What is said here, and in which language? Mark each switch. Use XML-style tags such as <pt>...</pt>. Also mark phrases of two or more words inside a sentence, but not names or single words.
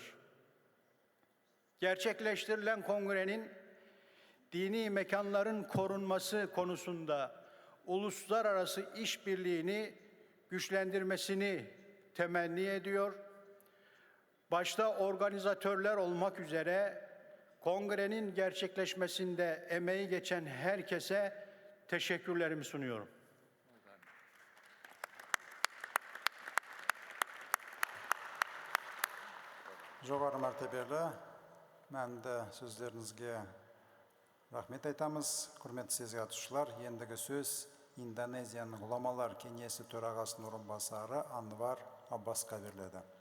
<tr>Gerçekleştirilen kongrenin dini mekanların korunması konusunda uluslararası işbirliğini güçlendirmesini temenni ediyor. Başta organizatörler olmak üzere kongrenin gerçekleşmesinde emeği geçen herkese teşekkürlerimi sunuyorum.</tr> <kk>Жоғары мәртебелі, мәнді сөздеріңізге рахмет айтамыз. Құрметті съезге қатысушылар, ендігі сөз Индонезияның ғұламалар кеңесі төрағасының орынбасары Анвар Аббасқа беріледі.</kk>